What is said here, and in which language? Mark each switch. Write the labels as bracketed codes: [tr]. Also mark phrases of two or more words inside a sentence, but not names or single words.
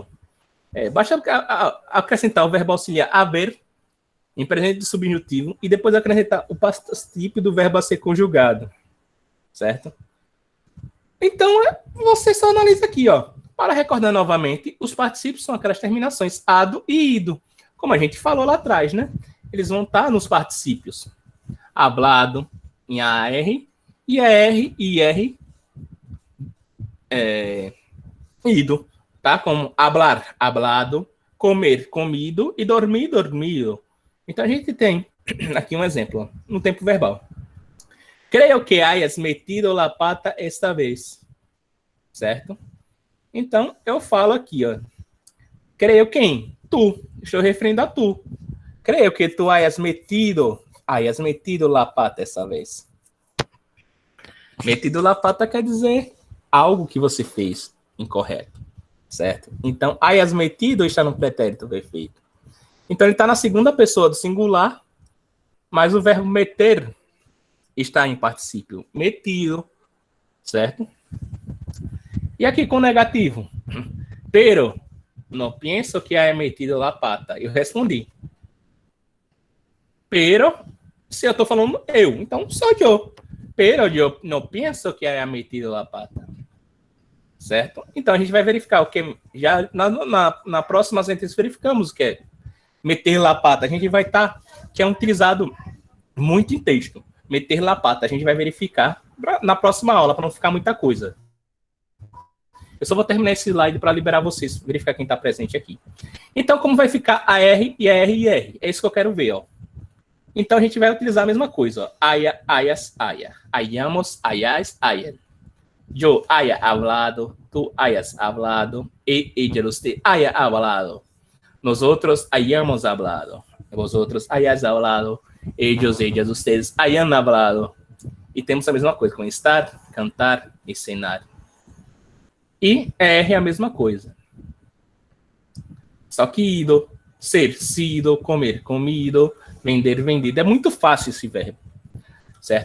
[pt] Basta acrescentar o verbo auxiliar haver em presente subjuntivo e depois acrescentar o particípio do verbo a ser conjugado. Certo? Então, você só analisa aqui, ó. Para recordar novamente, os particípios são aquelas terminações ado e ido. Como a gente falou lá atrás, né? Eles vão estar nos particípios. Hablado, em AR, IR, IR, ido. Tá? [es] Como hablar, hablado, comer, comido e dormir, dormido. [pt] Então, a gente tem aqui um exemplo, no tempo verbal. Creio que [es] hayas metido la pata esta vez. [pt] Certo? Então, eu falo aqui, ó. Creio quem? Tu. Estou referindo a tu. Creio que tu [es] hayas metido la pata [pt] essa vez. [es] Metido la pata [pt] quer dizer algo que você fez incorreto. Certo? Então, [es] hayas metido [pt] está no pretérito perfeito. Então, ele está na segunda pessoa do singular, mas o verbo meter está em particípio metido. Certo? E aqui com o negativo. Pero não penso que [es] haya metido la pata. [pt] Eu respondi. Pero, se eu estou falando eu, então sou eu. Pero eu não penso que [es] haya metido la pata. [pt] Certo? Então a gente vai verificar o que já na próxima sentença verificamos o que é [es] meter la pata. [pt] A gente vai estar, que é utilizado muito em texto. [es] Meter la pata. [pt] A gente vai verificar na próxima aula, para não ficar muita coisa. Eu só vou terminar esse slide para liberar vocês, verificar quem está presente aqui. Então, como vai ficar a R e a R e R? É isso que eu quero ver, ó. Então, a gente vai utilizar a mesma coisa, ó. [es] Haya, hayas, haya. Hayamos, hayas, hayan. Yo haya hablado, tú hayas hablado, ella, usted haya hablado. Nosotros hayamos hablado. Vosotros hayas hablado, ellos, ellas, ustedes hayan hablado. [pt] E temos a mesma coisa com estar, cantar e cenar. E R é a mesma coisa. Só que [es] ido, ser, sido, comer, comido, vender, vendido. [pt] É muito fácil esse verbo. Certo?